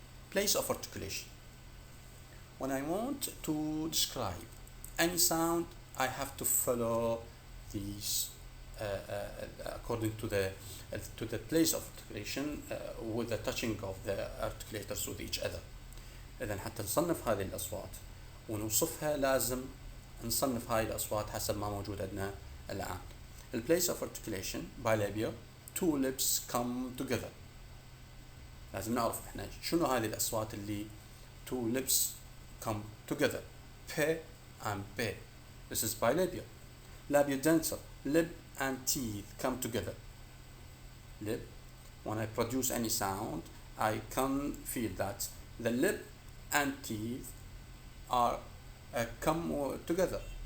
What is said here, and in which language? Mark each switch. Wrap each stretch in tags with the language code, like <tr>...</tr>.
<en>Place of articulation. When I want to describe any sound, I have to follow these according to the place of articulation with the touching of the articulators with each other.</en> <ar>إذن حتى نصنف هذه الأصوات ونوصفها لازم نصنف هاي الأصوات حسب ما موجود عندنا الآن.</ar> <en>The place of articulation bilabial, two lips come together.</en> <ar>لازم نعرف إحنا شنو هذه الأصوات اللي</ar> <en>two lips come together. P and B. This is bilabial. Labiodental, lip and teeth come together. Lip. When I produce any sound, I can feel that the lip and teeth are come together.</en>